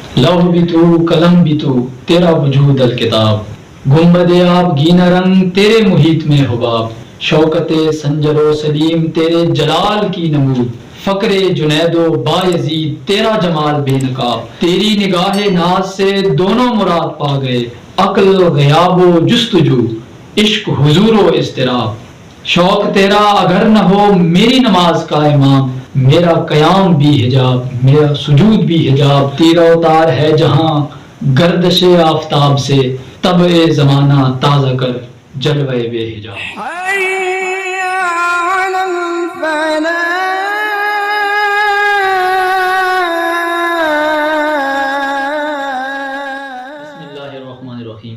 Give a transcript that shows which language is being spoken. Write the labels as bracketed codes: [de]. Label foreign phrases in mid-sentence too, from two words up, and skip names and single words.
[ur] لوح بھی تو قلم بھی تو تیرا وجود الکتاب، گنبد آب گینا رنگ تیرے محیط میں حباب، شوکت سنجر و سلیم تیرے جلال کی نمود، فقر جنید و بایزید تیرا جمال بے نقاب، تیری نگاہ ناز سے دونوں مراد پا گئے، عقل غیاب و جستجو، عشق حضور و اضطراب، شوق تیرا اگر نہ ہو میری نماز کا امام، میرا قیام بھی حجاب میرا سجود بھی حجاب، تیرا اتار ہے جہاں گردش آفتاب سے، طبع زمانہ تازہ کر جلوے بے حجاب۔ [ar] بسم اللہ الرحمن الرحیم۔